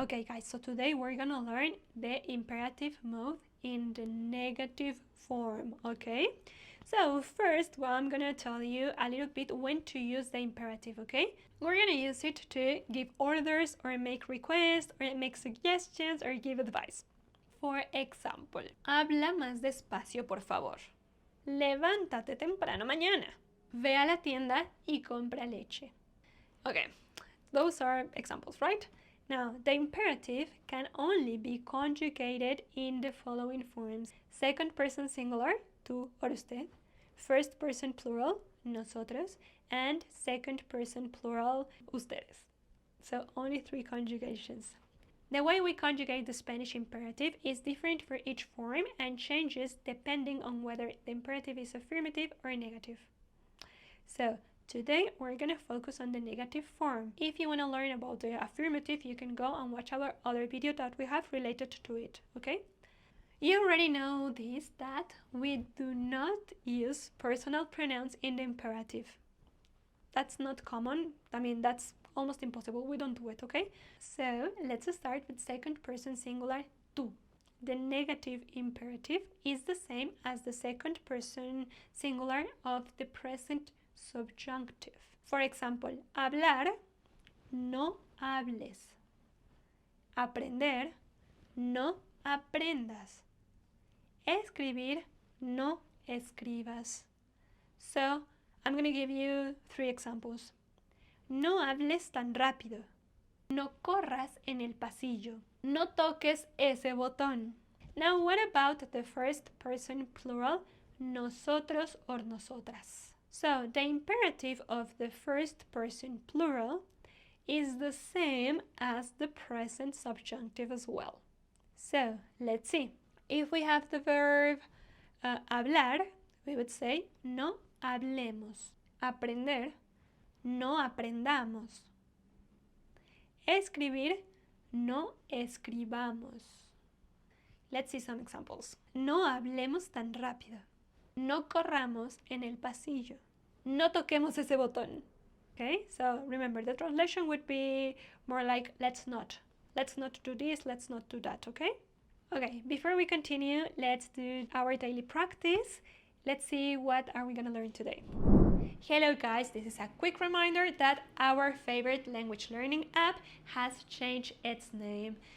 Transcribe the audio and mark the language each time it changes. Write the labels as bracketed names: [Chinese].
[English] Okay guys, so today we're gonna learn the imperative mode in the negative form, okay? So first, well, I'm gonna tell you a little bit when to use the imperative, okay? We're gonna use it to give orders or make requests or make suggestions or give advice. For example, [Spanish] habla más despacio, por favor. Levántate temprano mañana. Ve a la tienda y compra leche. [English] Okay, those are examples, right? Now, the imperative can only be conjugated in the following forms. Second person singular, tú or usted. First person plural, nosotros. And second person plural, ustedes. So only 3 conjugations. The way we conjugate the Spanish imperative is different for each form and changes depending on whether the imperative is affirmative or negative. So today we're going to focus on the negative form. If you want to learn about the affirmative, you can go and watch our other video that we have related to it, okay? You already know this, that we do not use personal pronouns in the imperative. That's not common. I mean, that's almost impossible. We don't do it, okay? So let's start with second person singular, tú. The negative imperative is the same as the second person singular of the present subjunctive. For example, [Spanish] hablar, no hables. Aprender, no aprendas. Escribir, no escribas. [English] So, I'm going to give you 3 examples. [Spanish] No hables tan rápido. No corras en el pasillo. No toques ese botón. [English] Now, what about the first person plural, nosotros or nosotras? So, the imperative of the first person plural is the same as the present subjunctive as well. So, let's see. If we have the verb hablar, we would say [Spanish] no hablemos. Aprender, no aprendamos. Escribir, no escribamos. [English] Let's see some examples. [Spanish] No hablemos tan rápido. No corramos en el pasillo. No toquemos ese botón. [English] Okay, so remember the translation would be more like let's not do this, let's not do that, okay? Okay, before we continue, let's do our daily practice. Let's see what are we gonna learn today. Hello guys, this is a quick reminder that our favorite language learning app has changed its name.